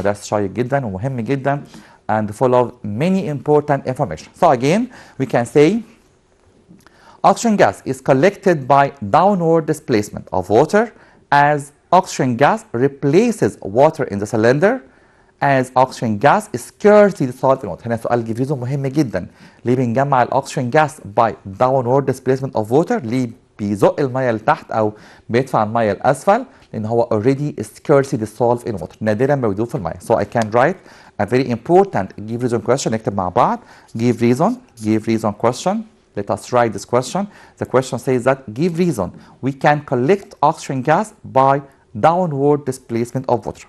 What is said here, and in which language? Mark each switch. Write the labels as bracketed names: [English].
[Arabic] هو درس شيق جدا ومهم جدا [English] and full of many important information. So again we can say oxygen gas is collected by downward displacement of water as oxygen gas replaces water in the cylinder as oxygen gas is scarcely dissolved in water. [Arabic] هنا سؤال جيفيزو مهم جدا. ليه بنجمع الاكسجين جاس [English] by downward displacement of water؟ [Arabic] ليه بيزق الميه لتحت او بيدفع الميه لاسفل؟ لان هو already [English] scarcely dissolved in water، [Arabic] نادرا ما بيدوب في الميه. [English] So I can write a very important give reason question. [Arabic] نكتب مع بعض [English] give reason question. Let us write this question. The question says that give reason we can collect oxygen gas by downward displacement of water.